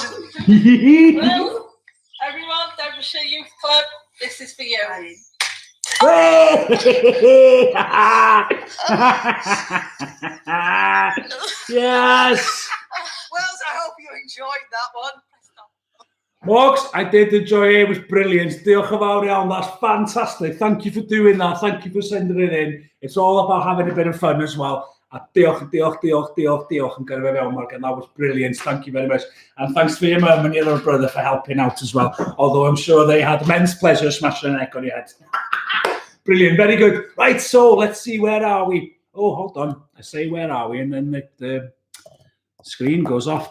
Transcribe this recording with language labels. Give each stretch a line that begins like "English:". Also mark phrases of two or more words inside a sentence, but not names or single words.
English: Well, everyone, Derbyshire Youth Club, this is for you. Yes. Wells, I hope you enjoyed that one. Morgs, I did enjoy it. It was brilliant.
Welsh: Diolch yn fawr iawn.
English: That's fantastic. Thank you for doing that. Thank you for sending it in. It's all about having a bit of fun as well.
Welsh: Diolch yn gyrfa fewn, Morgan.
English: That was brilliant. Thank you very much. And thanks for your mum and your little brother for helping out as well. Although I'm sure they had immense pleasure smashing an egg on your head. Brilliant. Very good. Right, so let's see. Where are we? Oh, hold on. I say where are we? And then the screen goes off.